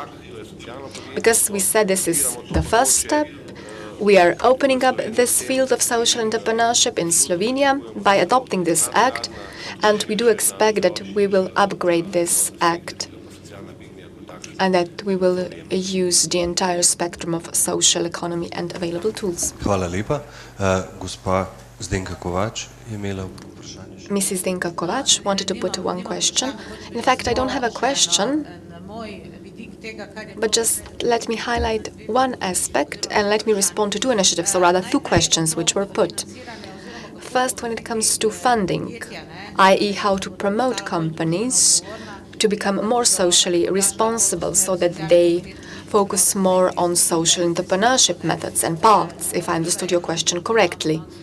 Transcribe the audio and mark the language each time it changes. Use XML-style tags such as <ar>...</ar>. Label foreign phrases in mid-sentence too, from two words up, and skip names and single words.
<en>Because we said this is the first step, we are opening up this field of social entrepreneurship in Slovenia by adopting this Act, and we do expect that we will upgrade this Act and that we will use the entire spectrum of social economy and available tools.</en> <sl>Hvala lepa. Gospa Zdenka Kovač je imela vprašanje.</sl> <en>Mrs. Zdenka Kovač wanted to put one question. In fact, I don't have a question, but just let me highlight one aspect and let me respond to two initiatives, or rather two questions which were put. First, when it comes to funding, i.e. how to promote companies to become more socially responsible so that they focus more on social entrepreneurship methods and paths, if I understood your question correctly.</en>